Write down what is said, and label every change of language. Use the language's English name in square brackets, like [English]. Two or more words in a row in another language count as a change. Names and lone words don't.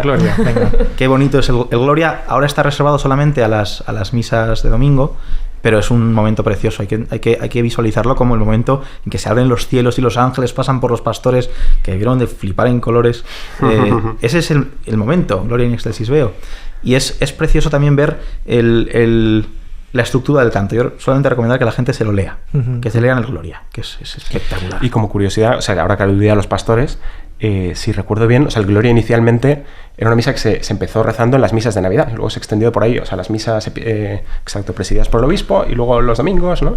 [Spanish] Gloria, venga. Qué bonito es el Gloria. Ahora está reservado solamente a las misas de domingo, pero es un momento precioso. Hay que visualizarlo como el momento en que se abren los cielos y los ángeles pasan por los pastores, que vieron de flipar en colores. Ese es el momento, [Latin] Gloria in excelsis veo. [Spanish] Y es precioso también ver la estructura del canto. Yo solamente recomendar que la gente se lo lea, que se lean el Gloria, que es espectacular. Y como curiosidad, ahora que aludía a los pastores, si recuerdo bien, el Gloria inicialmente era una misa que se empezó rezando en las misas de Navidad, y luego se extendió por ahí, las misas presididas por el obispo, y luego los domingos, ¿no?